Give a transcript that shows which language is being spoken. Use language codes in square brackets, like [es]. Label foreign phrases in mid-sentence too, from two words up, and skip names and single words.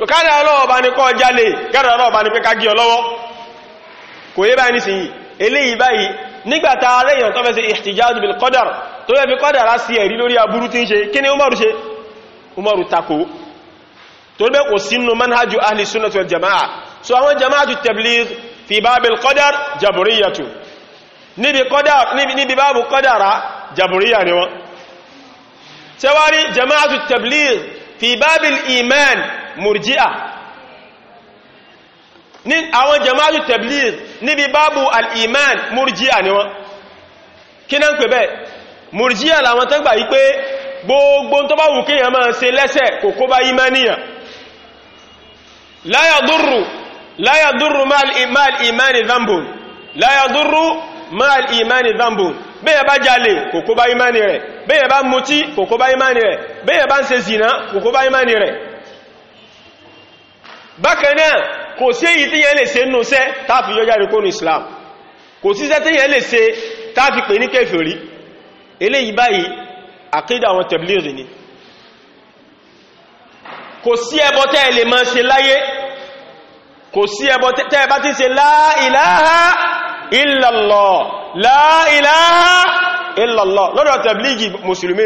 [yo] kádàrá lọ́wọ́ bá ní kọ́ jalè kádàrá lọ́wọ́ bá ní pé ká gí ọlọ́wọ́ kò yé báyìí nísìnyí eléyìí báyìí nígbàtà aléyàn tó fẹ́ sí [ar] الاحتجاج بالقدر [yo] tó fẹ́ fi kádàrá sí ẹ̀rí lórí aburú tí ń ṣe kí ni Umaru ṣe Umaru tako tó bẹ́ kò sínú [ar] منهج أهل السنة والجماعة [yo] so àwọn [ar] جماعة التبليغ في باب القدر جبرية [yo] níbi báàbù [ar] قدر جبرية [yo] ni wọ́n tẹwárí [ar] جماعة التبليغ في باب الإيمان مرجئة [yo] ní àwọn [ar] جماعة التبليغ [yo] níbi báàbù [ar] الإيمان مرجئة [yo] ni wọ́n kí náà ń pè bẹ́ murji'a làwọn tán gbà yí pé gbogbo tó bá wù kíyàn máa ṣe lẹ́sẹ̀ kò kó bá [ar] إيمانه لا يضر مع الإيمان ذنب لا يضر مع الإيمان ذنب [yo] bẹ́yẹ̀ bá jalè kò kó bá imani rẹ̀ bẹ́yẹ̀ bá mutí kò kó bá imani rẹ̀ bẹ́yẹ̀ bá ń ṣe zina kò kó bá imani rẹ̀ bákan náà kò sí èyí tí yẹn lè ṣe nínú iṣẹ́ táàfi yọ jáde kó ní Islam kò sí iṣẹ́ tí yẹn lè ṣe táàfi pè ní kèfèrí eléyìí báyìí àkídà àwọn tẹ̀blíìgì ni kò sí ẹbọ tẹ́ lè máa ṣe láyé kò sí ẹbọ tẹ́ bá ti ṣe [ar] لا إله إلا الله لا إله إلا الله [yo] lọ́dọ̀ tẹ̀blíìgì mùsùlùmí